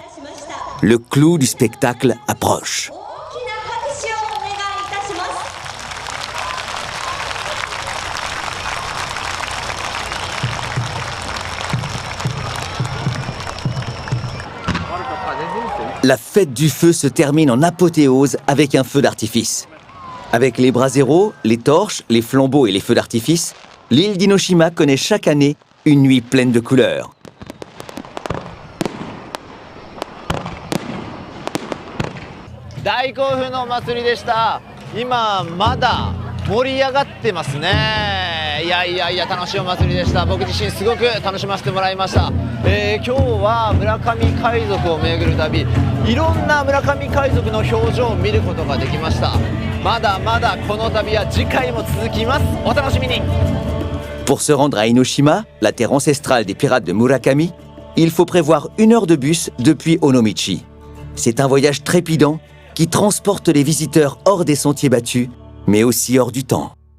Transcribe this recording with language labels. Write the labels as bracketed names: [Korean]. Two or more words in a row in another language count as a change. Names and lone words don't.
[French] Le clou du spectacle approche. La fête du feu se termine en apothéose avec un feu d'artifice. Avec les braseros, les torches, les flambeaux et les feux d'artifice, l'île d'Inoshima connaît chaque année une nuit pleine de couleurs. [Japanese] 大興奮のお祭りでした。今まだ盛り上がってますね。いや楽しいお祭りでした。僕自身すごく楽しませてもらいました。今日は村上海賊を巡る旅、いろんな村上海賊の表情を見ることができました。まだまだこの旅は次回も続きます。お楽しみに。 [French] Pour se rendre à Enoshima, la terre ancestrale des pirates de Murakami, il faut prévoir 1 heure de bus depuis Onomichi. C'est un voyage trépidant qui transporte les visiteurs hors des sentiers battus, mais aussi hors du temps.